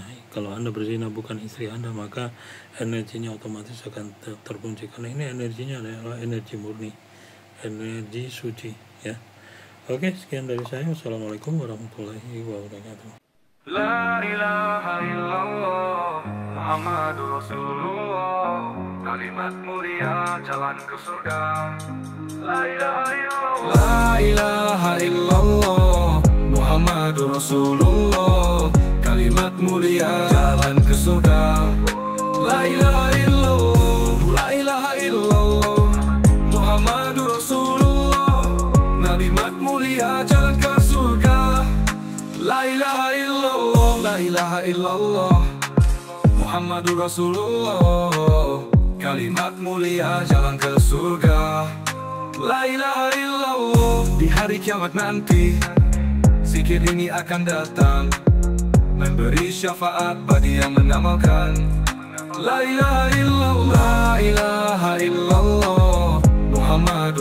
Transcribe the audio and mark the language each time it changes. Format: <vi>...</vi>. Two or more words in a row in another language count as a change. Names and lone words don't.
<id>Kalau Anda berzina bukan istri Anda, maka energinya otomatis akan terkunci, karena ini energinya adalah energi murni, energi suci ya. Oke, sekian dari saya.</id> <ar>والسلام عليكم ورحمة الله وبركاته. لا إله إلا الله محمد رسول الله,</ar> <id>kalimat mulia jalan ke surga.</id> <ar>لا إله إلا الله لا إله إلا الله محمد رسول الله,</ar> <id>kalimat mulia jalan ke surga.</id> <ar>لا إله إلا الله لا إله إلا الله محمد رسول الله,</ar> <id>kalimat mulia jalan ke surga.</id> <ar>لا إله إلا الله لا إله إلا الله محمد رسول الله,</ar> <id>kalimat mulia jalan ke surga.</id> <ar>لا إله إلا الله.</ar> <id>Di hari kiamat nanti zikir ini akan datang, memberi syafaat bagi yang mengamalkan.</id> <ar>لا إله إلا الله لا إله إلا الله محمد</ar>